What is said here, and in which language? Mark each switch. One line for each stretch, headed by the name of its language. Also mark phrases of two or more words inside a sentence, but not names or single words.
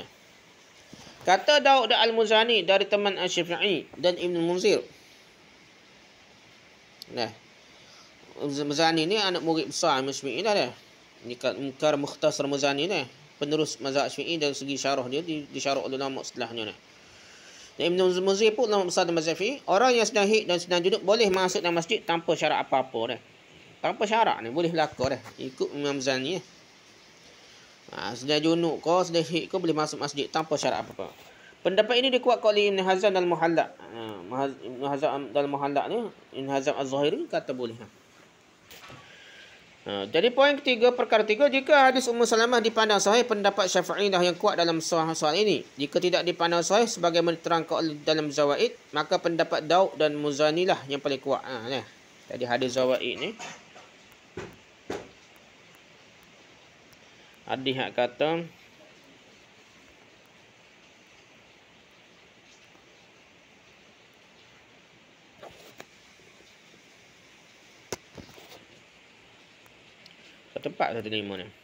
Malay: Kata Daud Al-Muzani dari teman Asy-Syafi'i dan Ibn Munzir. Muzani ni anak murid besar Imam Syafi'i dah. Mungkar Mukhtasar Muzani ni penerus mazhab Syafi'i dari segi syarah dia disyarah oleh ulama setelahnya. Dan Ibn Munzir pun ulama besar dalam mazhab Syafi'i, orang yang sedang haid dan sedang junub boleh masuk dalam masjid tanpa syarat apa-apa dah. Tanpa syarat ni boleh berlaku dah. Ikut Imam Muzani. Sedang junub kau sedang haid kau boleh masuk masjid tanpa syarat apa-apa. Pendapat ini dikuatkan oleh Ibn Hazm dalam Muhalla. Ibn Hazm dalam Muhalla ni, Ibn Hazm Az-Zahiri kata boleh. Jadi poin ketiga, perkara tiga, jika hadis Ummu Salamah dipandang sahih, pendapat Syafi'i dah yang kuat dalam soal ini. Jika tidak dipandang sahih sebagaimana diterangkan dalam Zawaid, maka pendapat Daud dan Muzani lah yang paling kuat. Tadi hadis Zawaid ni. Hadis yang kata tempat 105 ni.